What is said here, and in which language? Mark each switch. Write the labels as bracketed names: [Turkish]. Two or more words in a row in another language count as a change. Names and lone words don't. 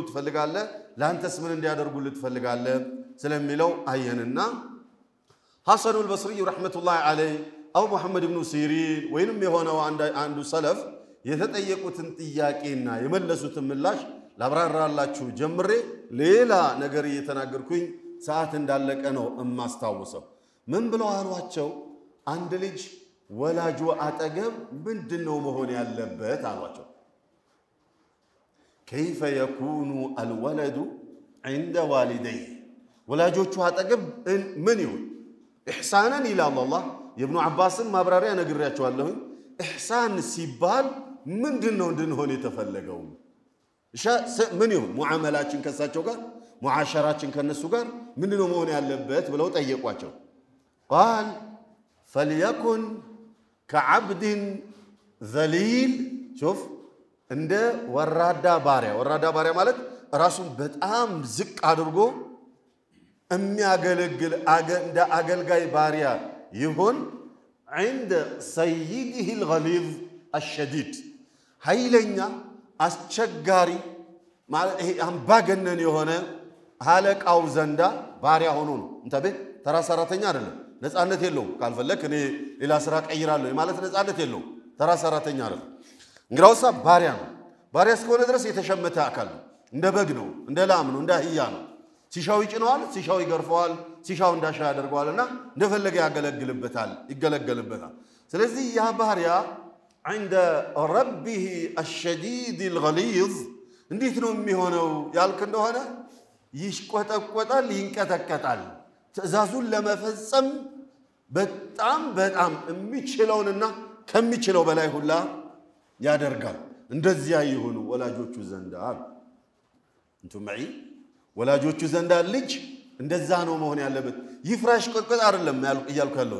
[Amharic] ትፈልጋለህ ላንተስ ምን እንዲያደርጉልህ ትፈልጋለህ ስለሚለው አየንና ሐሰኑ አልበስሪ [Arabic] رحمة الله عليه [Amharic] አው መሐመድ ኢብኑ ሲሪን ወይንም የሆነው አንዱ ሰለፍ የተጠየቁትን ጥያቄና የመለሱትን ምላሽ ላብራራላችሁ ጀምሬ ሌላ ነገር እየተናገርኩኝ ሰዓት እንዳለቀ ነው እማስታውሰው ምን ብለው አሏቸው አንድ ልጅ ወላጁ አጠገብ ምንድነው መሆን ያለበት አሏቸው [Arabic] كيف يكون الولد عند والديه [Amharic] ወላጆቹ አጠገብ ምን ይሁን [Arabic] إحسانا إلى الله [Amharic] የኢብኑ አባስን ማብራሪያ ነግሬያቸዋለሁ ኢህሳን ሲባል ምንድነው እንድንሆን የተፈለገው ምን ይሁን ሙዓመላችን ከሳቸው ጋር ሙዓሸራችን ከነሱ ጋር ምንድነው መሆን ያለበት ብለው ጠየቋቸው [Arabic] قال فليكن كعبد ذليل شوف [Amharic] እንደ ወራዳ ባሪያ ማለት ራሱን በጣም ዝቅ አድርጎ የሚያገለግል እንደ አገልጋይ ባሪያ ይሁን [Arabic] عند سيده الغليظ الشديد [Amharic] ኃይለኛ አስቸጋሪ ማለት ይሄ አምባገነን የሆነ ሐለቃው ዘንዳ ባሪያ ሆኖ ነው እንተበ ተራ ሰራተኛ አይደለም ነፃነት የለውም ካልፈለክ እኔ ሌላ ስራ ቀይራለሁ ማለት ነፃነት የለውም ተራ ሰራተኛ አይደለም እንግዲያውሳ ባሪያ እስከሆነ ድረስ የተሸመተ አካል ነው እንደ በግ ነው እንደ ላም ነው እንደ አህያ ነው ሲሻው ይጭነዋል ሲሻው ይገርፈዋል ሲሻው እንዳሻ ያደርገዋልና እንደፈለገ ይገለገልበታል ስለዚህ ያ ባሪያ [Arabic] عند ربه الشديد الغليظ [Amharic] እንዴት ነው የሚሆነው ያልክ እንደሆነ ይሽቆጠቆጣል ይንቀጠቀጣል ትእዛዙን ለመፈጸም በጣም የሚችለውንና ከሚችለው በላይ ሁላ ያደርጋል እንደዚያ ይሁኑ ወላጆቹ ዘንዳ እንቱም ማይ ወላጆቹ ዘንዳ ልጅ እንደዛ ነው መሆን ያለበት ይፍራሽ ቆጥቆጥ አይደለም ያልኩ